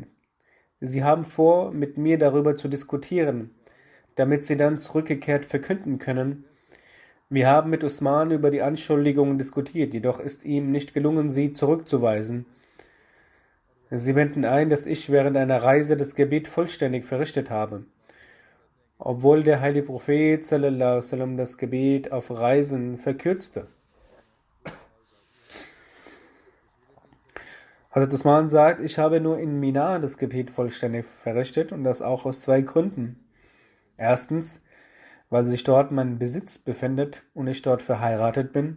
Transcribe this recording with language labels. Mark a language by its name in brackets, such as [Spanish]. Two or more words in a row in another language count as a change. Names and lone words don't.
[German] Sie haben vor, mit mir darüber zu diskutieren, damit sie dann zurückgekehrt verkünden können: Wir haben mit Usman über die Anschuldigungen diskutiert, jedoch ist ihm nicht gelungen, sie zurückzuweisen. Sie wenden ein, dass ich während einer Reise das Gebet vollständig verrichtet habe, obwohl der heilige Prophet [Arabic] صلى الله عليه وسلم [German] das Gebet auf Reisen verkürzte. Hazrat Usman sagt: Ich habe nur in Mina das Gebet vollständig verrichtet, und das auch aus zwei Gründen. Erstens, weil sich dort mein Besitz befindet und ich dort verheiratet bin.